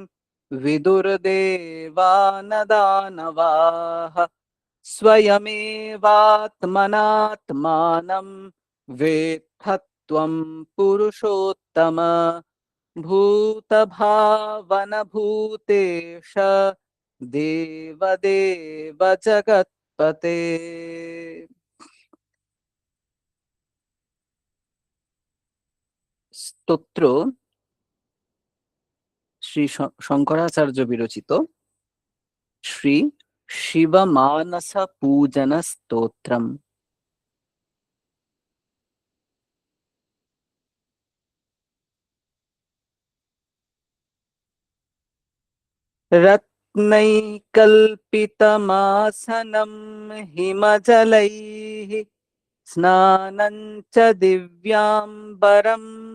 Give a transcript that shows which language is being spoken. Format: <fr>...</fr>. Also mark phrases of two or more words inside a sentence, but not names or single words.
<sa>विदुर्देवान् दानवाः स्वयमेवात्मनात्मानं वेत्थत्वं पुरुषोत्तम भूतभावनभूतेश देवदेव जगत्पते।</sa> <bn>স্তোত্র শ্রী শঙ্করাচার্য বিরচিত শ্রী শিব মানস পূজন স্তোত্রম।</bn> <sa>रत्नैकल्पितमासनं हिमजलैः स्नानं च दिव्याम्बरं</sa>